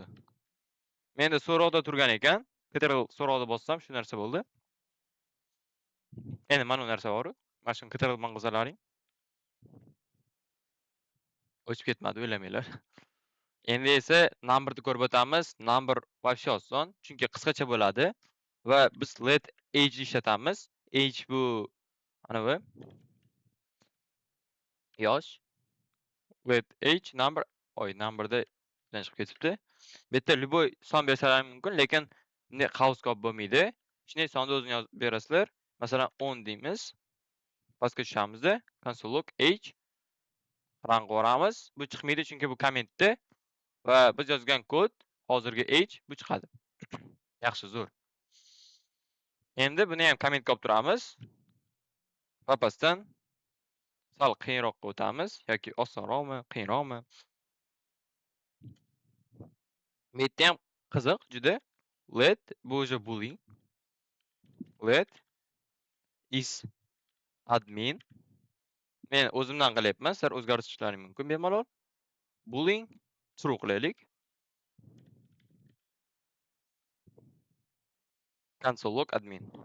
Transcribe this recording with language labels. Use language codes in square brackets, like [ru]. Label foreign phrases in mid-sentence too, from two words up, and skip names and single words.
[uz] Menda so'rovda turgan ekan. Ctrl so'rovda bossam shu narsa bo'ldi. Endi mana bu narsa bor. Mana shuni ctrl bilan qilsalaring. O'chib ketmadi, o'ylamanglar. Endi esa numberni ko'rib o'tamiz. Number вообще oson, chunki qisqacha bo'ladi va biz let age ishlatamiz. Age bu ana bu yosh. [en] Let age number [uz] numberda chiqib ketibdi. Bu yerda любой son bersalar mumkin, lekin bunday qavs-qop bo'lmaydi. Shunday sonni o'zini yozib berasizlar. Masalan 10 deymiz. Pastga tushamizda [en] console log age run [uz] qilamiz. Bu chiqmaydi chunki bu kommentda va biz yozgan kod hozirgi age bu chiqadi. Yaxshi, zo'r. Endi buni ham kommentga olib turamiz. Papasdan sal qiyinroqqa o'tamiz yoki osonroqmi, qiyinroqmi? Bu yerda ham qiziq juda. Let bu o'sha boolean. [en] Let is admin. [uz] Men o'zimdan qilyapman, sizlar o'zgartirishlaring mumkin bemalol. [en] Boolean true [uz] qilaylik. [en] Console log admin.